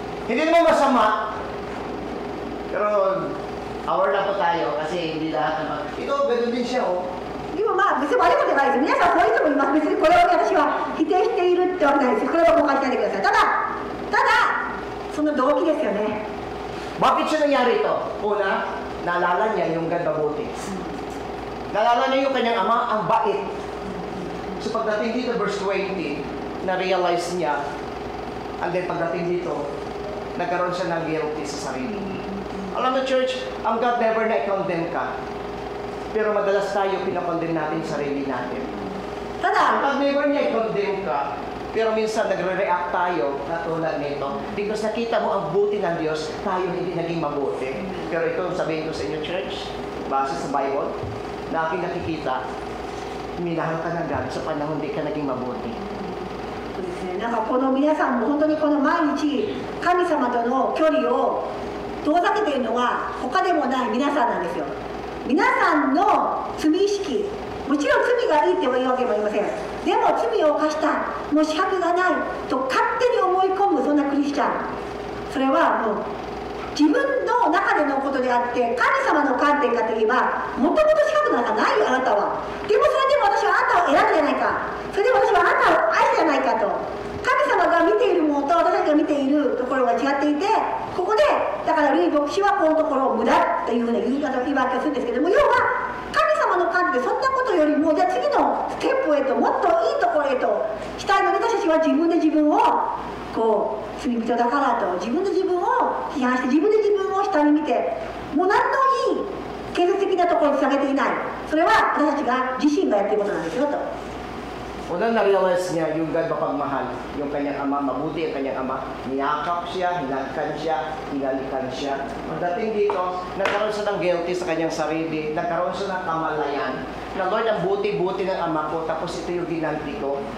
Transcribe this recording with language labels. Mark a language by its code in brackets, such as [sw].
[tl] Hindi naman masama. Pero, aware na po tayo kasi hindi lahat naman. Ito, ganoon din siya, oh. [ja] でも別に悪いことじゃないです。皆さんそういう人もいます。別にこれを私は否定しているってわけないです。これは誤解しないでください。ただ、その動機ですよね。 [tl] Bakit siya nangyari ito? Una, naalala niya yung God mabuti. Naalala niya yung kanyang ama, ang bait. So pagdating dito, verse 20, na-realize niya, and then pagdating dito, nagkaroon siya ng guilty sa sarili. Alam mo, church, ang God never na-condemn ka. Pero madalas tayo pinakondemn natin sarili natin. Ang [ja] ただ、 [tl] God never niya i-condemn ka, pero minsan nagre-react tayo na tulad nito. Because nakita mo ang buti ng Diyos, tayo hindi naging mabuti. Pero ito, sabihin ko sa inyo, church, base sa Bible, na aking nakikita, minahal ka ng God sa panahon hindi ka naging mabuti. [ja] そうですね。なんかこの皆さんも本当にこの毎日神様との距離を遠ざけているのは他でもない皆さんなんですよ。皆さんの罪意識、もちろん罪がいいっていうわけもありません。でも罪を犯した、もう資格がないと勝手に思い込むそんなクリスチャン、それはもう自分の中でのことであって神様の観点かといえばもともと資格なんかないよあなたは。でもそれでも私はあなたを選ぶじゃないか、それで私はあなたを愛すじゃないかと。神様が見ているものと私たちが見ているところが違っていて、ここでだからルイ牧師はこのところを無駄というふうな言い訳をするんですけども、要は神様の観点でそんなことよりもじゃあ次のステップへともっといいところへとしたいので、私たちは自分で自分をこう罪人だからと自分で自分を批判して自分で自分を下に見てもう何のいい建設的なところにつなげていない。それは私たちが自身がやっていることなんですよと。 [tl] Una na-realize niya yung God mapagmahal, yung kanyang ama, mabuti ang kanyang ama, niyakap siya, hinagkan siya, hinalikan siya. Pagdating dito, nagkaroon siya ng guilty sa kanyang sarili, nagkaroon siya ng kamalayan, na Lord, ang buti-buti ng ama ko, tapos ito yung ginanti ko.